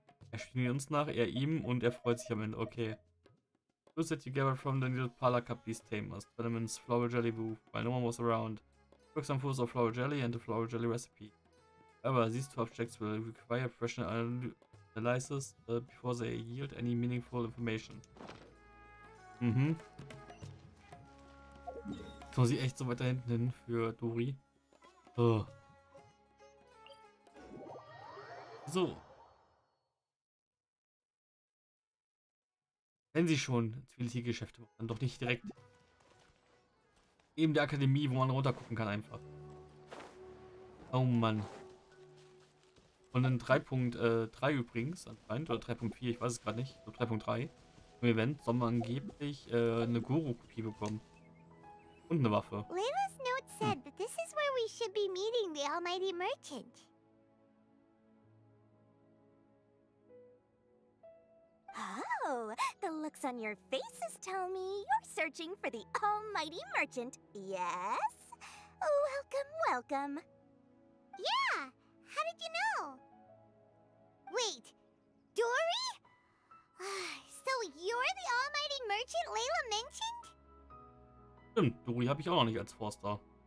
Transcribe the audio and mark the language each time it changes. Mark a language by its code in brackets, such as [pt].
[de] Er spielt uns nach, er ihm und er freut sich am Ende. Okay. [en] Clues that you gathered from the little Palaka Beast Tamers. Development's flower jelly booth, while no one was around. Took some photos of flower jelly and the flower jelly recipe. However, these two objects will require professional analysis before they yield any meaningful information. Mhm. [de] Jetzt muss ich echt so weiter hinten hin für Dori. Oh. So. Wenn sie schon Spielecke-Geschäfte machen, dann doch nicht direkt neben der Akademie, wo man runtergucken kann einfach. Oh Mann. Und in 3.3 übrigens, anscheinend, oder 3.4, ich weiß es gerade nicht, so 3.3, im Event soll man angeblich eine Guru-Kopie bekommen. Und eine Waffe. [en] Layla's note said that this is where we should be meeting the Almighty Merchant. Oh, the looks on your faces tell me you're searching for the Almighty Merchant, yes? Welcome, welcome. Yeah! How did you know? Wait, Dory? So you're the Almighty Merchant Layla mentioned? [de] Stimmt, Dori habe ich auch noch nicht als Forster.